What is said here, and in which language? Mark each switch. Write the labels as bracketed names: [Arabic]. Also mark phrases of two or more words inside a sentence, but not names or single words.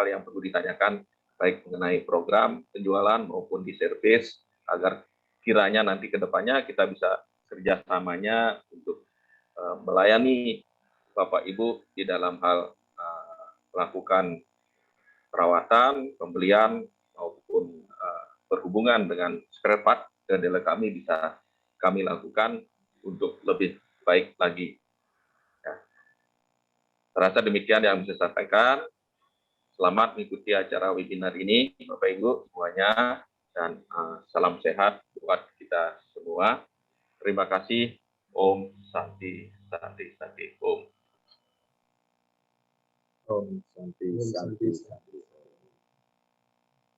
[Indonesian] yang perlu ditanyakan baik mengenai program penjualan maupun di servis agar kiranya nanti ke depannya kita bisa kerjasamanya untuk melayani Bapak Ibu di dalam hal melakukan perawatan, pembelian maupun berhubungan dengan [English] spare part [Indonesian] kedelai kami bisa kami lakukan untuk lebih baik lagi. Ya. Terasa demikian yang bisa saya sampaikan. Selamat mengikuti acara webinar ini, Bapak Ibu semuanya, dan salam sehat buat kita semua. Terima kasih. [Sanskrit] Om Santi, Santi, Santi, Om. Om Santi, Santi, Santi.